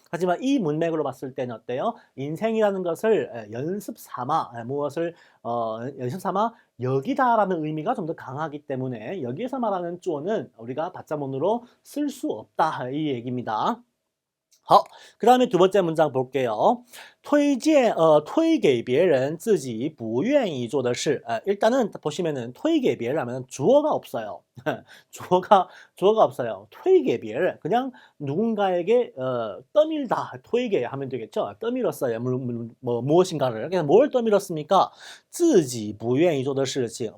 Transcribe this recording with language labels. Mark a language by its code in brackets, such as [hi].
[ko] 하지만 이 문맥으로 봤을 때는 어때요? 인생이라는 것을 연습 삼아 무엇을 연습 삼아 여기다라는 의미가 좀 더 강하기 때문에 여기에서 말하는 쪼는 우리가 받자문으로 쓸 수 없다 이 얘기입니다. 그 다음에 두 번째 문장 볼게요. [zh] 推荐推给别人自己不愿意做的事. [ko] 일단은 보시면은 [zh] 推给别人 [ko] 하면 주어가 없어요. 주어가 없어요. [zh] 推给别人 [ko] 그냥 누군가에게 떠밀다. [zh] 推给 [ko] 하면 되겠죠. 떠밀었어요. 무엇인가를. 그래서 뭘 떠밀었습니까? [zh] 自己不愿意做的事情.